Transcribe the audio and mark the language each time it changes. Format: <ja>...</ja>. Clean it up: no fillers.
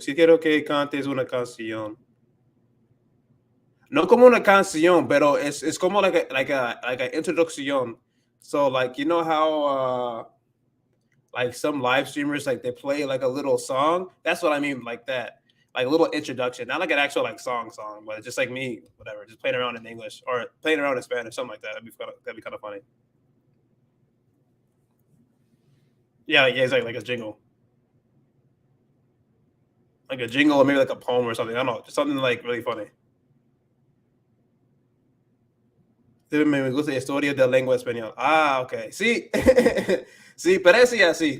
<es>Si quiero que cantes una canción. No como una canción, pero es como like a introducción.</es> <en>So like you know how like some live streamers like they play like a little song. That's what I mean, like that, like a little introduction, not like an actual like song, but just like me, whatever, just playing around in English or playing around in Spanish, something like that. That'd be kind of funny. Yeah, yeah, exactly, like a jingle, or maybe like a poem or something. I don't know, just something like really funny.</en> <es>Sí, me gusta la historia de la lengua española. Ah, ok. Sí, sí, parece así.</es>